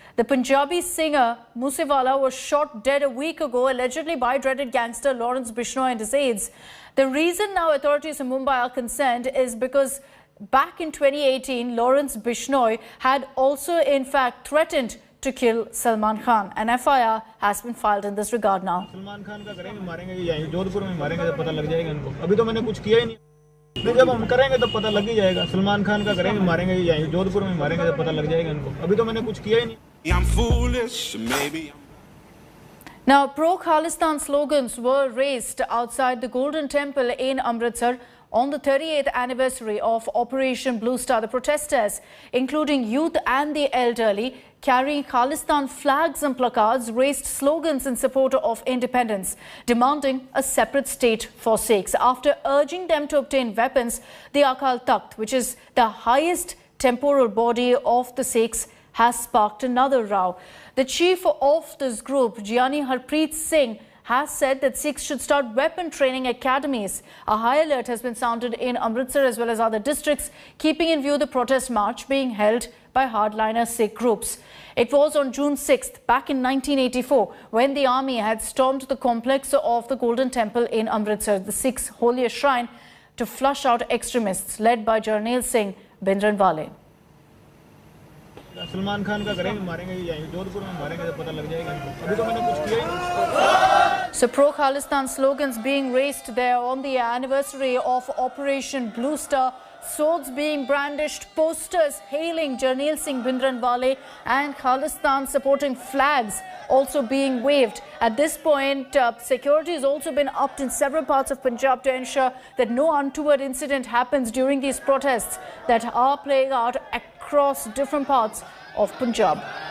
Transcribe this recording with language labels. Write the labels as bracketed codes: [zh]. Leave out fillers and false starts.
[en] The Punjabi singer Moosewala was shot dead a week ago, allegedly by dreaded gangster Lawrence Bishnoi and his aides. The reason now authorities in Mumbai are concerned is because back in 2018, Lawrence Bishnoi had also in fact threatened to kill Salman Khan. An FIR has been filed in this regard now. [hi] Salman Khan का करेंगे, मारेंगे या जोधपुर में मारेंगे तो पता लग जाएगा इनको. अभी तो मैंने कुछ किया ही नहीं. जब हम करेंगे तो पता लग ही जाएगा. सलमान खान का करेंगे, मारेंगे या जोधपुर में मारेंगे तो पता लग जाएगा इनको. अभी तो मैंने कुछ किया ही नहीं. [en] I'm foolish, maybe. Now, pro-Khalistan slogans were raised outside the Golden Temple in Amritsar on the 38th anniversary of Operation Blue Star. The protesters, including youth and the elderly, carrying Khalistan flags and placards, raised slogans in support of independence, demanding a separate state for Sikhs. After urging them to obtain weapons, the Akal Takht, which is the highest temporal body of the Sikhs, has sparked another row. The chief of this group, Giani Harpreet Singh, has said that Sikhs should start weapon training academies. A high alert has been sounded in Amritsar as well as other districts, keeping in view the protest march being held by hardliner Sikh groups. It was on June 6th, back in 1984, when the army had stormed the complex of the Golden Temple in Amritsar, the Sikhs' holiest shrine, to flush out extremists led by Jarnail Singh Bhindranwale. [hi] Salman Khan का करेंगे, मारेंगे या जोधपुर में मारेंगे तो पता लग जाएगा इनको. अभी तो मैंने कुछ किया ही नहीं. [en] So pro-Khalistan slogans being raised there on the anniversary of Operation Blue Star, swords being brandished, posters hailing Jarnail Singh Bhindranwale and Khalistan supporting flags also being waved. At this point, security has also been upped in several parts of Punjab to ensure that no untoward incident happens during these protests that are playing out across different parts of Punjab.